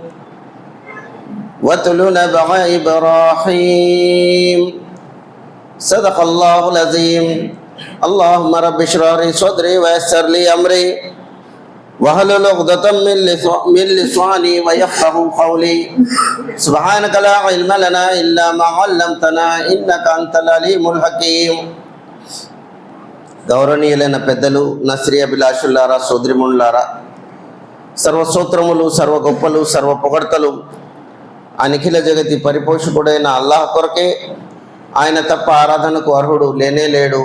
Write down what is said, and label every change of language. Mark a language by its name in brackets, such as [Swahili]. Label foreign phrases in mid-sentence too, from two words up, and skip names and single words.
[Arabic] واتل نبأ إبراهيم صدق الله العظيم. اللهم رب اشرح لي صدري ويسر لي أمري واحلل عقدة من لساني ويفقهوا قولي. سبحانك لا علم لنا إلا ما علمتنا إنك أنت العليم الحكيم. [Telugu] గౌరవనీయులైన పెద్దలు, నస్రియ అభిలాషులారా, సోదరిమణులారా, సర్వస్తోత్రములు, సర్వ గొప్పలు, సర్వ పొగడ్తలు ఆ నిఖిల జగతి పరిపోషకుడైన అల్లాహ్ కొరకే. ఆయన తప్ప ఆరాధనకు అర్హుడు లేనే లేడు.